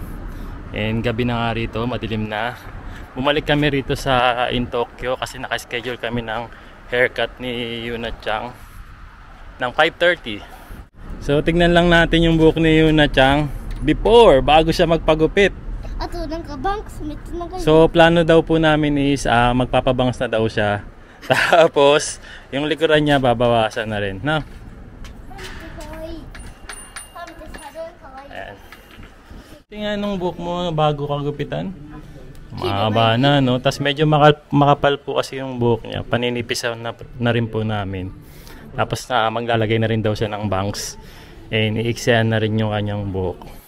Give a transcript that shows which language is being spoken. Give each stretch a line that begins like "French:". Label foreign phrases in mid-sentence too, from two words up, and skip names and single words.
Filipino: And gabi na nga rito, madilim na. Bumalik kami rito sa in Tokyo kasi nakaschedule kami ng haircut ni Yuna Chang ng 5:30. So tignan lang natin yung buhok ni Yuna Chang before, bago siya magpagupit.
Japanese: あとなんかバンクスめっちゃ長い。
Filipino: So plano daw po namin is magpapabangs na daw siya. Tapos yung likuran niya babawasan na rin, no?
Japanese: かわいい。パンツサルかわいい。
Filipino: Ayan. Tingnan nung buhok mo bago kang gupitan. Mahaba na, no? Tapos medyo makapal po kasi yung buhok niya. Paninipisan na rin po namin. Tapos maglalagay na rin daw siya ng bangs. Iiksihan na rin yung kanyang buhok.